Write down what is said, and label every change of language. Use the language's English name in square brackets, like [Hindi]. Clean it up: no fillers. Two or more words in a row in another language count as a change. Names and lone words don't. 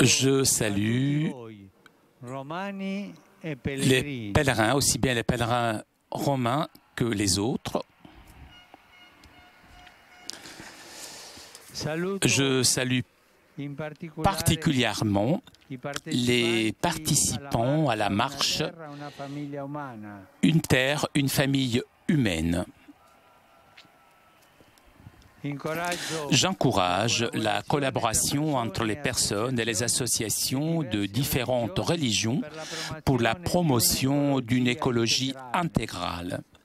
[French] Je salue [Italian] romani e les pellegrini. [French] pèlerins, aussi bien les pèlerins romains que les autres. Je salue [Italian] in particolare [French] particulièrement les participants à la marche [Italian] Una famiglia umana. [French] Une terre, une famille humaine. J'encourage la collaboration entre les personnes et les associations de différentes religions pour la promotion d'une écologie intégrale.